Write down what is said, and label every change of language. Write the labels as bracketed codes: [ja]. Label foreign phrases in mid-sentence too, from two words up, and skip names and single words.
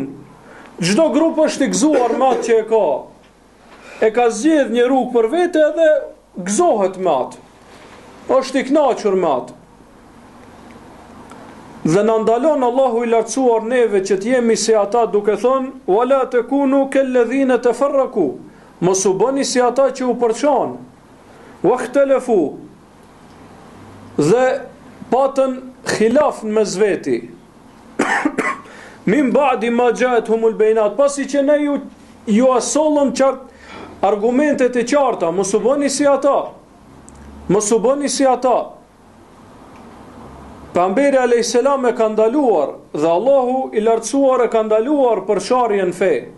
[sq] Çdo grup është i gëzuar me atë që e ka. E ka zgjedh një rrugë për vete edhe gëzohet me atë. Është i kënaqur me atë. Dhe na ndalon Allahu i lartësuar neve që të jemi si ata, duke thënë: [ar] "ولا تكونوا كالذين تفرقوا", [sq] mos u bëni si ata që u përçan, "Wahtalafu", dhe patën khilaf në mes veti, [ar] "من بعد ما جاءتهم البينات", [sq] pasi që ne ju asollëm qartë argumentet e qarta, mos u bëni si ata. Mos u bëni si ata. Pejgamberi [ar] عليه السلام [sq] e ka ndaluar dhe Allahu i lartësuar e ka ndaluar për sharrjen fe.